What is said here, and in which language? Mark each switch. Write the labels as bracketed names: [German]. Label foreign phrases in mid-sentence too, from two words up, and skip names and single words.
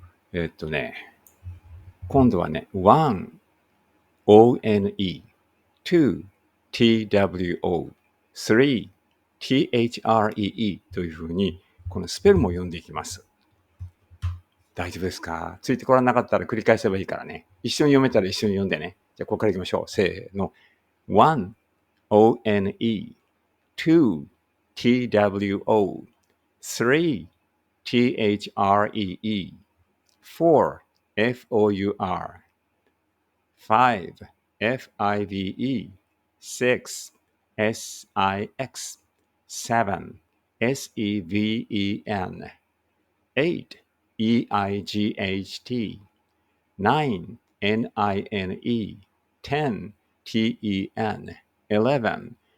[Japanese] 今度はね、 [English] one, one, two, two, three, three [Japanese] というふうに、このスペルも読んでいきます。大丈夫ですか？ついてこらなかったら繰り返せばいいからね。一緒に読めたら一緒に読んでね。じゃあ、ここから行きましょう。 [English] せーの。one, one, two, two, three, three, four, four, five, five, six, six, seven, seven, eight, eight, nine, nine, 10, ten, 11,